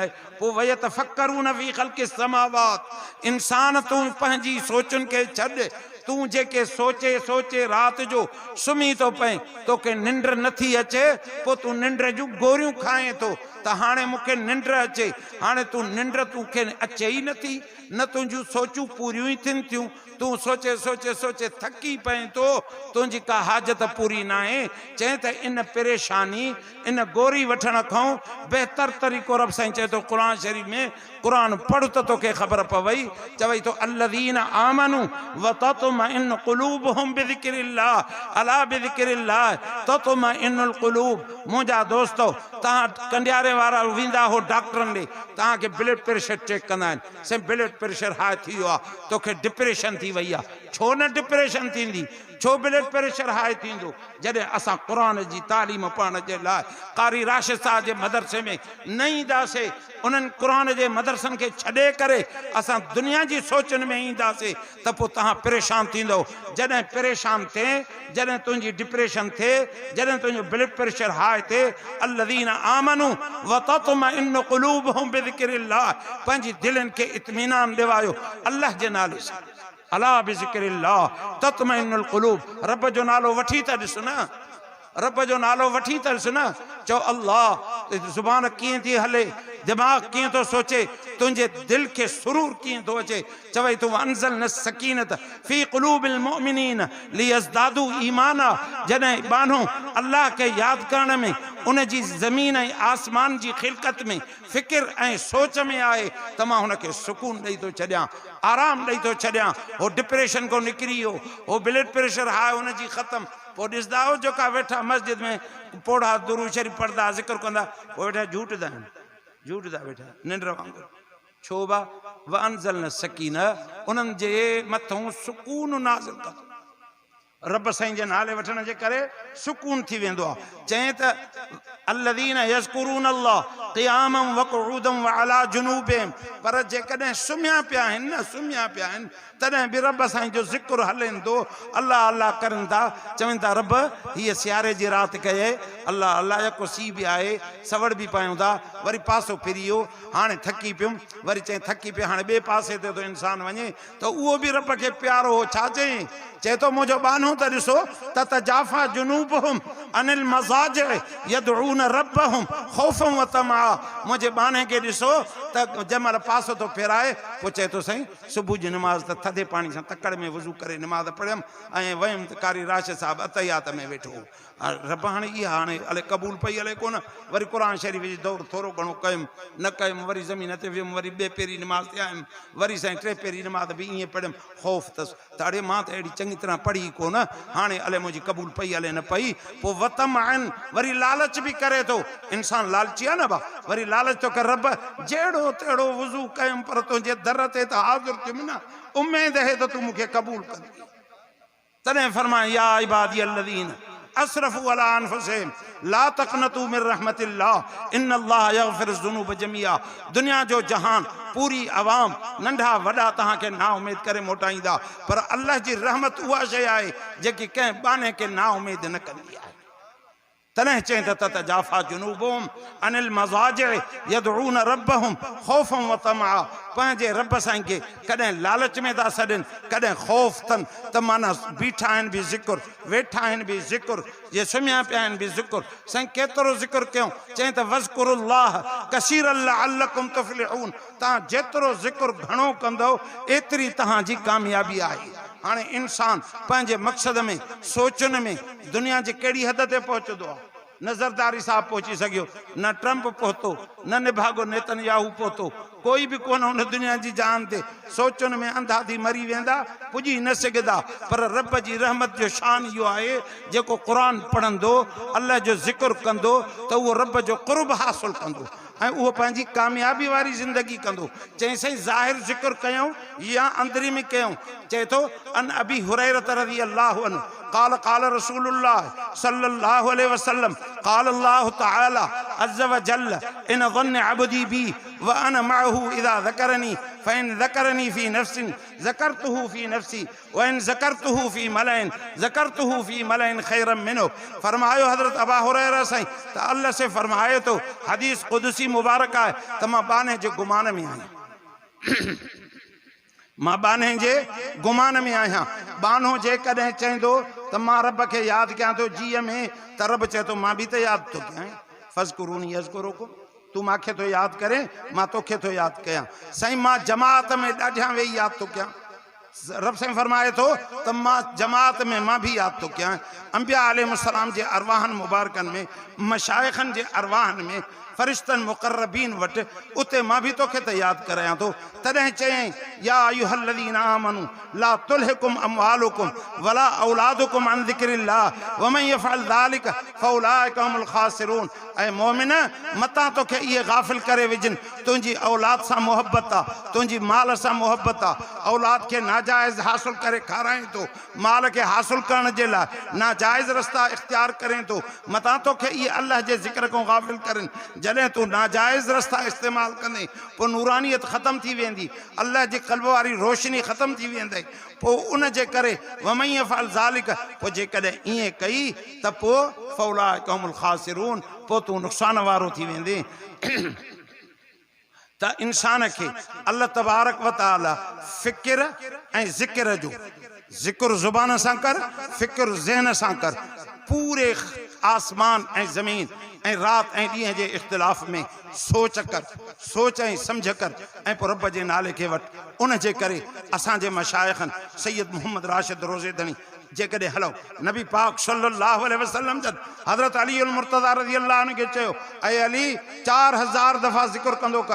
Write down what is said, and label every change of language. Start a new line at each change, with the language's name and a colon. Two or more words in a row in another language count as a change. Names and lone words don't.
Sindhi: पोइ वय त
Arabic: فقرون في خلق سماوات,
Sindhi: इंसान तूं पंहिंजी सोचुनि खे छॾ, तूं जेके सोचे सोचे राति जो सुम्ही थो पए, तोखे निंड नथी अचे, पोइ तूं निंड जूं गोरियूं खाए थो त हाणे मूंखे निंड अचे, हाणे तूं निंड तोखे अचे ई नथी, न तुंहिंजूं सोचूं पूरियूं ई थियनि थियूं, तूं सोचे सोचे सोचे थकी पए थो, तुंहिंजी का हाजत पूरी न आहे। चए त इन परेशानी, इन गोरी वठण खां बहितर तरीक़ो रब साईं चए थो क़ुर शरीफ़ में, क़ुर पढ़ त तोखे ख़बर पवई, चवई तो
Arabic: الذين آمنوا و تطمئن قلوبهم بذكر الله، ألا بذكر الله تطمئن القلوب.
Sindhi: मुंहिंजा दोस्तो, तव्हां कंडियारे वारा वेंदा हो डॉक्टरनि ॾे, तव्हांखे ब्लड प्रेशर चेक कंदा आहिनि, साईं ब्लड प्रेशर हाई थी वियो आहे, तोखे डिप्रेशन थी वई आहे। छो न डिप्रेशन थींदी, छो ब्लड प्रेशर हाई थींदो? जॾहिं असां क़ुर जी तालीम पढ़ण जे लाइ कारी राशिद साहब जे मदरसे में न ईंदासीं, उन्हनि क़ुर जे मदरसनि खे छॾे करे असां दुनिया जी सोचनि में ईंदासीं, त पोइ तव्हां परेशान थींदो। जॾहिं परेशान थिए, जॾहिं तुंहिंजी डिप्रेशन थिए, जॾहिं तुंहिंजो ब्लड प्रेशर हाई थिए,
Arabic: الذين آمنوا و تطمئن قلوبهم بذكر الله,
Sindhi: पंहिंजी दिलनि खे इत्मीनान ॾिवायो अल्लाह जे नाले सां,
Arabic: ألا بذكر الله تطمئن القلوب.
Sindhi: रब जो नालो वठी त ॾिस न, रब जो नालो वठी त ॾिस न, चओ अल्लाह, ज़ुबान कीअं थी हले, दिमाग़ कीअं थो सोचे, तुंहिंजे दिलि खे सुरूर कीअं थो अचे। चवई तूं
Arabic: أنزلنا سكينة في قلوب المؤمنين ليزدادوا إيمانا,
Sindhi: जॾहिं बानो अल्लाह खे यादि करण में, उन जी ज़मीन ऐं आसमान जी ख़िलक़त में फ़िक्र ऐं सोच में आहे, त मां हुनखे सुकून ॾेई थो छॾियां, आराम ॾेई थो छॾियां। हो डिप्रेशन को निकिरी वियो, हो ब्लड प्रेशर हाई हुनजी ख़तमु। पोइ ॾिसंदा हो जेका वेठा मस्जिद में पोढ़ा दुरूद शरीफ़ पढ़ंदा, ज़िक्र कंदा, पोइ वेठा झूठदा आहिनि, झूठदा वेठा निंड वांगुरु। छो बा
Arabic: و أنزلنا سكينة,
Sindhi: उन्हनि जे मथां सुकून नाज़िल कंदो। रब साईं जे नाले वठण जे करे सुकून थी वेंदो आहे। चए त
Arabic: الذين يذكرون الله قياما و قعودا و على جنوبهم,
Sindhi: पर जेकॾहिं सुम्हिया पिया आहिनि न, सुम्हिया पिया आहिनि, तॾहिं बि रब साईं जो ज़िक्र हलेनि थो, अल्लाह अल्लाह करनि था, चवनि था रब हीअ सियारे जी राति कये, अल्लाह अल्लाह जेको सीउ बि आहे, सवड़ बि पायूं था, वरी पासो फिरी वियो, हाणे थकी पियुमि, वरी चई थकी पियो, हाणे ॿिए पासे ते थो इंसानु वञे, त उहो बि रब खे प्यारो हो। छा चई? चए थो मुंहिंजो बानो त ॾिसो,
Arabic: تتجافى جنوبهم عن المضاجع يدعون ربهم خوفا و طمعا.
Sindhi: मुंहिंजे बाने खे ॾिसो त जंहिं महिल पासो थो फेराए, पोइ चए थो साईं सुबुह जी निमाज़ त थधे पाणी सां तकड़ में वज़ू करे निमाज़ पढ़ियमि ऐं वयुमि त कारी राशिद साहिबु अतहियात में वेठो। रब हाणे इहा हाणे हले क़बूल पई हले कोन, वरी क़ुर शरीफ़ जी दौर थोरो घणो कयुमि, न कयुमि, वरी ज़मीन ते वियुमि, वरी ॿिए पहिरीं निमाज़ ते आयुमि, वरी साईं टे पहिरीं निमाज़ बि ईअं पढ़ियमि, ख़ौफ़ अथसि त अड़े मां त अहिड़ी चङी तरह पढ़ी कोन, हाणे हले मुंहिंजी क़बूल पई हले न पई। पोइ वतम आहिनि, वरी लालच बि करे थो, इंसानु लालची आहे न बा, वरी लालच थो करे, रब जहिड़ो तहिड़ो वज़ू कयुमि पर तुंहिंजे दर ते त हाज़िर थियुमि न, उमेद है त तूं मूंखे क़बूल कंदी। तॾहिं फरमाए
Arabic: يا عبادي الذين أسرفوا على أنفسهم لا تقنطوا من رحمة الله إن الله يغفر الذنوب جميعا.
Sindhi: दुनिया जो जहान, पूरी आवाम, नंढा वॾा तव्हांखे ना उमेद करे मोटाईंदा, पर अल्लाह जी रहमत उहा शइ आहे जेकी कंहिं बाने खे ना उमेद न कंदी आहे। तॾहिं चई त
Arabic: تتجافى جنوبهم عن المضاجع يدعون ربهم خوفا و طمعا.
Sindhi: पंहिंजे रब साईं खे कॾहिं लालच में था सॾनि, कॾहिं ख़ौफ़ अथनि त माना बीठा आहिनि बि ज़िक्र, वेठा आहिनि बि ज़िक्र, जे सुम्हिया पिया आहिनि बि ज़िक्र। साईं केतिरो ज़िक्र कयूं? चई त
Arabic: واذكروا الله كثيرا لعلكم تفلحون.
Sindhi: तव्हां जेतिरो ज़िक्र घणो कंदो एतिरी तव्हांजी कामयाबी आहे। हाणे इंसान पंहिंजे मक़सद में, सोचनि में दुनिया जी कहिड़ी हद ते पहुचंदो आहे? न ज़रदारी साहब पहुची सघियो, न ट्रंप पहुतो, न निभागो नेतन्याहू पहुतो, कोई बि कोन हुन दुनिया जी जान ते। सोचनि में अंधा थी मरी वेंदा, पुॼी न सघंदा। पर रब जी रहमत जो शान इहो आहे, जेको क़ुर पढ़ंदो, अल्लाह जो ज़िक्र कंदो त उहो रब जो क़ुर्ब हासिल कंदो ऐं उहो पंहिंजी कामयाबी वारी ज़िंदगी कंदो। चई साईं ज़ाहिर ज़िक्र कयूं या अंदरी में कयूं? चए थो
Arabic: عن أبي هريرة رضي الله عنه قال قال رسول الله صلى الله عليه وسلم قال الله تعالى عز وجل إن ظن عبدي بي وأنا معه إذا ذكرني فإن ذكرني في نفس ذكرته في نفسي وإن ذكرته في ملأ ذكرته في ملأ خيرا منه۔
Sindhi: فرماयो हज़रत अबा हुरैरा साईं त अल्लाह से फरमाए तो हदीस क़ुदसी मुबारक आहे त मां बाने जे गुमान में आहियां, मां बाने जे गुमान में आहियां। बानो जेकॾहिं चईंदो त मां रब खे यादि कयां थो जीअ में, त रब चए थो मां बि त यादि थो कयां।
Arabic: فاذكروني أذكركم,
Sindhi: तूं मूंखे थो यादि करे, मां तोखे थो यादि कयां। साईं मां जमात में ॾाढियां वेही यादि थो कयां। रब साईं फरमाए थो त मां जमात में मां बि यादि थो कयां। अंबिया अलैहिस्सलाम जे अरवाहनि मुबारकनि में, मशाइखनि जे अरवाहनि में, फ़रिश्तनि मुक़र्रबीन वटि, उते मां बि तोखे त यादि करायां थो। तॾहिं चयईं
Arabic: يا أيها الذين آمنوا لا تلهكم أموالكم ولا أولادكم عن ذكر الله ومن يفعل ذلك فأولئك هم الخاسرون.
Sindhi: ऐं मोमिन, मतां तोखे इहे गाफ़िल करे विझनि, तुंहिंजी औलाद सां मुहबत आहे, तुंहिंजी माल सां मुहबत आहे, औलाद खे नाजाइज़ हासिल करे खाराए थो, माल खे हासिल करण जे लाइ नाजाइज़ रस्ता इख़्तियार करे थो, मतां तोखे इहे अल्लाह जे ज़िक्र खां गाफ़िल करनि। जॾहिं तूं नाजाइज़ रस्ता इस्तेमालु कंदे पोइ नूरानियत ख़तमु थी वेंदी, अल्लाह जी क़ल्ब वारी रोशनी ख़तमु थी वेंदी। पोइ उन जे करे
Arabic: ومن يفعل ذلك,
Sindhi: पोइ जेकॾहिं ईअं कई त पोइ
Arabic: فأولئك هم الخاسرون,
Sindhi: पोइ तूं नुक़सान वारो थी वेंदे। त इंसान खे अल्लाह
Arabic: تبارك و تعالى
Sindhi: फ़िक्र ऐं ज़िक्र जो, ज़िक्र ज़ुबान सां कर, फ़िक्र ज़हन सां कर। पूरे आसमान ऐं ज़मीन ऐं राति ऐं ॾींहं जे इख़्तिलाफ़ में सोच कर, सोच ऐं सम्झ कर ऐं पोइ रब जे नाले खे वटि। उन जे करे असांजे मशाइखनि सैयद मोहम्मद राशिद रोज़ेदनी जेकॾहिं हलो नबी पाक
Arabic: صلى الله عليه وسلم
Sindhi: जन हज़रत अली अल मुर्तज़ा
Arabic: رضي الله عنه
Sindhi: खे चयो, ऐं अली 4000 दफ़ा ज़िक्र कंदो कर।